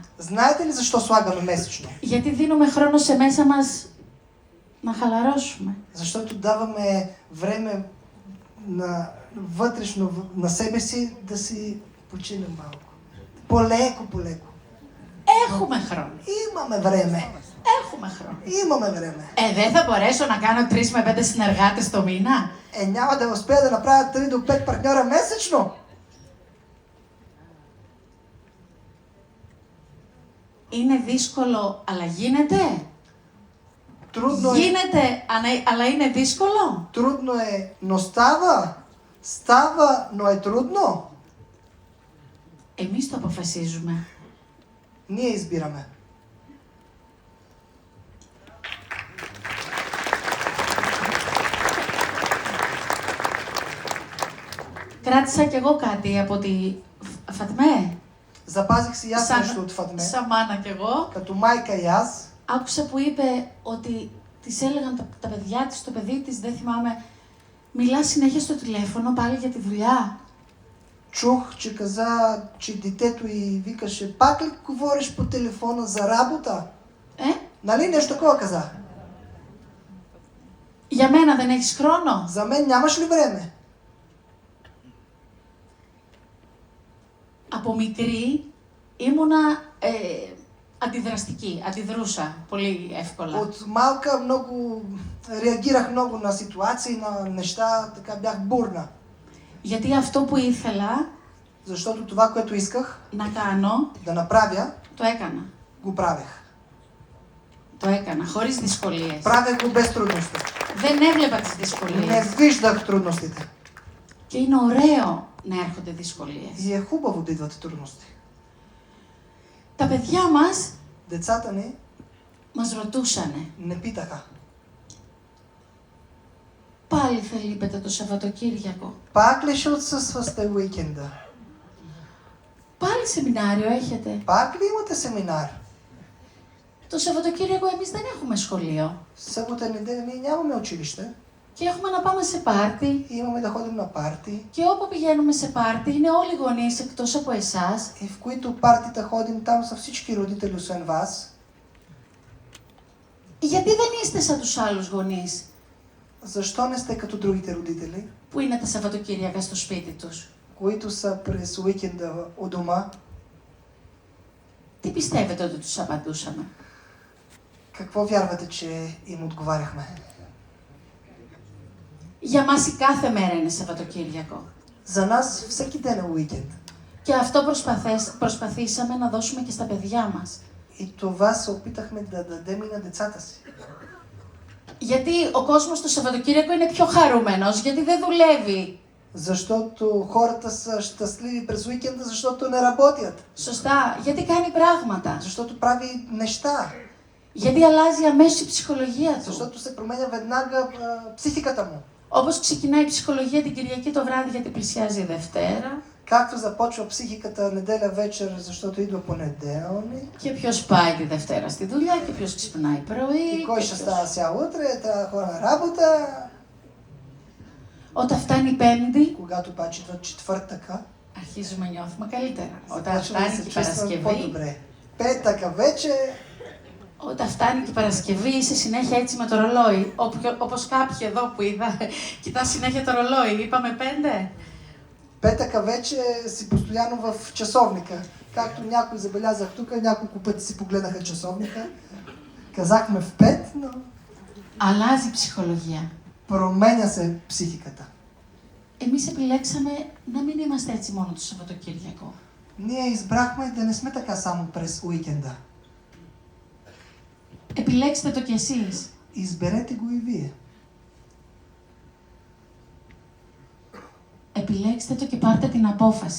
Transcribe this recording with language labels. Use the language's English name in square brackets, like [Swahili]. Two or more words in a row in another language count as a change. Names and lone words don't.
[Bulgarian] Знаете ли защо слагаме месечно? [Greek] Γιατί δίνουμε χρόνο σε μέσα μας να халарώσουμε. [Bulgarian] Защото даваме време на вътрешно на себе си да си починем малко. Полеко. [Greek] Έχουμε χρόνο. [Bulgarian] Имаме време. [Greek] Έχουμε χρόνο. [Bulgarian] Имаме време. [Greek] Δεν θα μπορέσω να κάνω 3 με 5 συνεργάτες το μήνα. [Bulgarian] Няма да успея да направя 3 до 5 партньора месечно. [Greek] Είναι δύσκολο, αλλά γίνεται. [Bulgarian] Трудно е. [Greek] Γίνεται, αλλά είναι δύσκολο. [Bulgarian] Трудно е, но става. Става, но е трудно. [Greek] Εμείς το αποφασίζουμε. [Bulgarian] Ние избираме. [Greek] Κράτησα κι εγώ κάτι από τη Φατμέ. [Bulgarian] Запазих си и аз нещо от Фатме. [Greek] Σαν μάνα κι εγώ. [Bulgarian] Като майка и аз. [Greek] Άκουσα που είπε ότι της έλεγαν τα παιδιά της, το παιδί της, δεν θυμάμαι, μιλά συνέχεια στο τηλέφωνο πάλι για τη δουλειά. [Bulgarian] Чух, че каза, че детето й викаше, пак ли говориш по телефона за работа? Нали нещо такова каза? [Greek] Για μένα δεν έχεις χρόνο. [Bulgarian] За мен нямаш ли време? [Greek] Από μικρή ήμουνα αντιδραστική, αντιδρούσα πολύ εύκολα. [Bulgarian] От малка много реагирах много на ситуации, на неща, така бях бурна. [Greek] Γιατί αυτό που ήθελα [Bulgarian] Защото това, което исках [Greek] να κάνω, [Bulgarian] да направя, [Greek] το έκανα. [Bulgarian] го правех. [Greek] Το έκανα, χωρίς δυσκολίες. [Bulgarian] Правех го без трудности. [Greek] Δεν έβλεπα τις [Bulgarian] Не [Greek] δυσκολίες. [Bulgarian] виждах трудностите. [Greek] Και είναι ωραίο να έρχονται δυσκολίες. [Bulgarian] И е хубаво да идват трудности. [Greek] Τα παιδιά μας [Bulgarian] Децата ни [Greek] μας ρωτούσανε. [Bulgarian] не питаха. [Greek] Πάλι θα λείπετε το Σαββατοκύριακο. [Bulgarian] Пак ли ще отсъствате уикенда? [Greek] Πάλι σεμινάριο έχετε. [Bulgarian] Пак ли имате семинар? [Greek] Το Σαββατοκύριακο εμείς δεν έχουμε σχολείο. [Bulgarian] Събота неделя ние нямаме училище. [Greek] Και έχουμε να πάμε σε πάρτι. [Bulgarian] Имаме да ходим на парти. [Greek] Και όπου πηγαίνουμε σε πάρτι είναι όλοι οι γονείς εκτός από εσάς. [Bulgarian] И в които партита ходим, там са всички родители, освен вас. [Greek] Γιατί δεν είστε σαν τους άλλους γονείς [Bulgarian] Защо не сте като другите родители, [Greek] που είναι τα Σαββατοκύριακα στο σπίτι τους? [Bulgarian] които са през уикенда у дома? [Greek] Τι πιστεύετε ότι τους απαντούσαμε? [Bulgarian] Какво вярвате, че им отговаряхме? [Greek] Για μας η κάθε μέρα είναι Σαββατοκύριακο. [Bulgarian] За нас всеки ден е уикенд. [Greek] Και αυτό προσπαθήσαμε να δώσουμε και στα παιδιά μας. [Bulgarian] И това се опитахме да дадем и на децата си. [Greek] Γιατί ο κόσμος το Σαββατοκύριακο είναι πιο χαρούμενος, γιατί δεν δουλεύει. [Bulgarian] Защото хората са щастливи през уикенда, защото не работят. [Greek] Σωστά, γιατί κάνει πράγματα. [Bulgarian] Защото прави неща. [Greek] Γιατί αλλάζει αμέσως η ψυχολογία του. [Bulgarian] Защото се променя веднага психиката му. [Greek] Όπως ξεκινάει η ψυχολογία την Κυριακή το βράδυ γιατί πλησιάζει η Δευτέρα. [Bulgarian] Както започва психиката неделя вечер, защото идва понеделник. [Greek] Και ποιος πάει τη Δευτέρα στη δουλειά και ποιος ξυπνάει πρωί. [Bulgarian] И кой ще става сега утре, трябва да хора на работа. [Greek] Όταν φτάνει η Πέμπτη, [Bulgarian] Когато обаче идва четвъртъка, [Greek] αρχίζουμε να νιώθουμε καλύτερα. Όταν [Bulgarian] започваме да [Greek] φτάνει [Bulgarian] се [Greek] και η [Bulgarian] чувстваме [Greek] Παρασκευή, [Bulgarian] по-добре. Петъка вече, [Greek] όταν φτάνει και η Παρασκευή, είσαι συνέχεια έτσι με το ρολόι. Όπως κάποιοι εδώ που είδα, κοιτά συνέχεια το ρολόι. Είπαμε 5. [Bulgarian] петъка вече си постоянно в часовника. Както някой забелязах тук, няколко пъти си погледаха часовника. Казахме в 5, но [Greek] Αλλάζει η ψυχολογία. [Bulgarian] променя се психиката. [Greek] Εμείς επιλέξαμε να μην είμαστε έτσι μόνο το Σαββατοκύριακο. [Bulgarian] Ние избрахме да не сме така само през уикенда. [Greek] Επιλέξτε το κι εσείς. [Bulgarian] Изберете го и вие. [Greek] Επιλέξτε το και πάρτε την απόφαση.